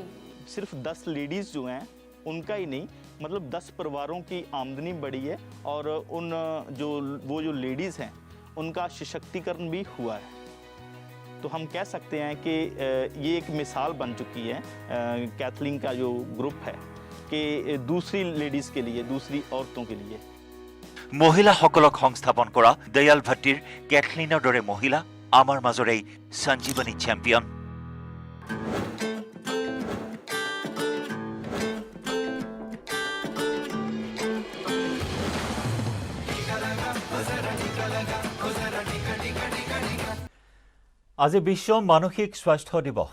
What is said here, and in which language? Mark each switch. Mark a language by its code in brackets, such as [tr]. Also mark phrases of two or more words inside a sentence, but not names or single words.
[hi] सिर्फ 10 लेडीज़ जो हैं उनका ही नहीं, मतलब 10 परिवारों की आमदनी बढ़ी है और वो जो लेडीज़ हैं उनका सशक्तिकरण भी हुआ है। तो हम कह सकते हैं कि ये एक मिसाल बन चुकी है कैथलिन का जो ग्रुप है कि दूसरी लेडीज़ के लिए, दूसरी औरतों के लिए। [as] মহিলাসকলক সংস্থাপন কৰা দয়াল ভাট্টিৰ কেথলিনৰ দৰে মহিলা আমাৰ মাজৰে সঞ্জীৱনী চেম্পিয়ন। আজি বিশ্ব মানসিক স্বাস্থ্য দিৱস।